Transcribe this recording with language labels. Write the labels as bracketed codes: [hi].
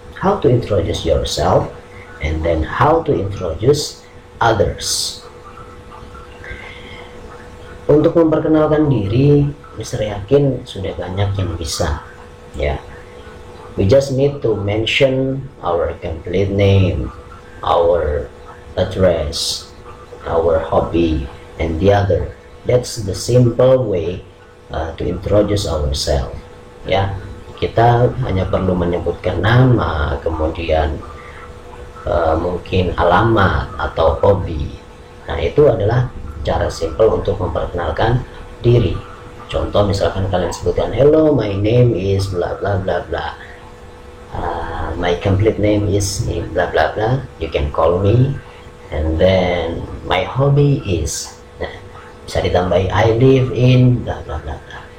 [en] How to introduce yourself and then how to introduce others. [id] Untuk memperkenalkan diri, Mister yakin sudah banyak yang bisa, ya. [en] We just need to mention our complete name, our address, our hobby, and the other. That's the simple way to introduce ourselves, ya. [id] Kita hanya perlu menyebutkan nama, kemudian mungkin alamat atau hobi. Nah, itu adalah cara simple untuk memperkenalkan diri. Contoh misalkan kalian sebutkan, [en] hello, my name is bla bla bla bla, my complete name is bla bla bla, you can call me, and then my hobby is, nah, [id] bisa ditambahi [en] I live in bla bla bla bla.